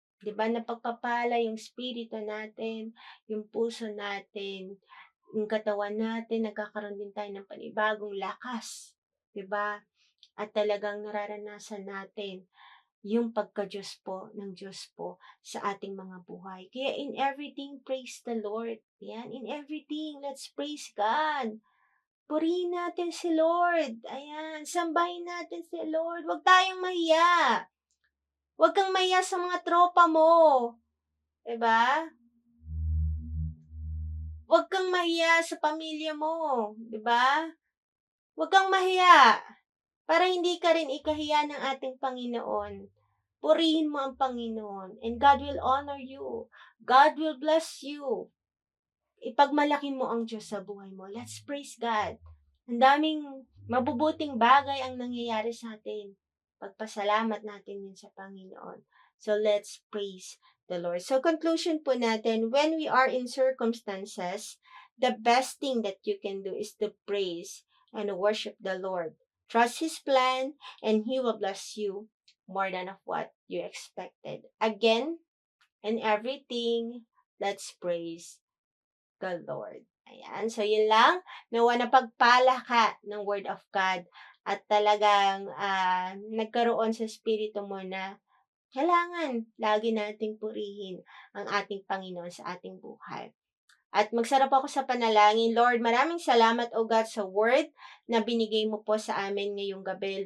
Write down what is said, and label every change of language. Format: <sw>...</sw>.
<tl>'Di ba, napagpapala yung espiritu natin, yung puso natin, yung katawan natin, nagkakaroon din tayo ng panibagong lakas, 'di ba? At talagang nararanasan natin yung pagka-Diyos po ng Diyos po sa ating mga buhay.</tl> <en>Kaya in everything, praise the Lord. Yan, in everything, let's praise God.</en> <tl>Purihin natin si Lord. Ayan, sambahin natin si Lord. Huwag tayong mahiya. Huwag kang mahiya sa mga tropa mo. 'Di ba? Huwag kang mahiya sa pamilya mo. 'Di ba? Huwag kang mahiya para hindi ka rin ikahiya ng ating Panginoon. Purihin mo ang Panginoon</tl> <en>and God will honor you. God will bless you.</en> <tl>Ipagmalaki mo ang Diyos sa buhay mo.</tl> <en>Let's praise God.</en> <tl>Ang daming mabubuting bagay ang nangyayari sa atin. Pagpasalamat natin yun sa Panginoon.</tl> <en>So let's praise the Lord. So conclusion</en> <tl>po natin,</tl> <en>when we are in circumstances, the best thing that you can do is to praise and worship the Lord. Trust His plan and He will bless you more than of what you expected. Again, in everything, let's praise the Lord.</en> <tl>Ayan. So, yun lang. Nawa napagpala ka ng Word of God at talagang nagkaroon sa spirito mo na kailangan lagi nating purihin ang ating Panginoon sa ating buhay. At magsarap ako sa panalangin. Lord, maraming salamat, O God, sa Word na binigay mo po sa amin ngayong gabi.</tl>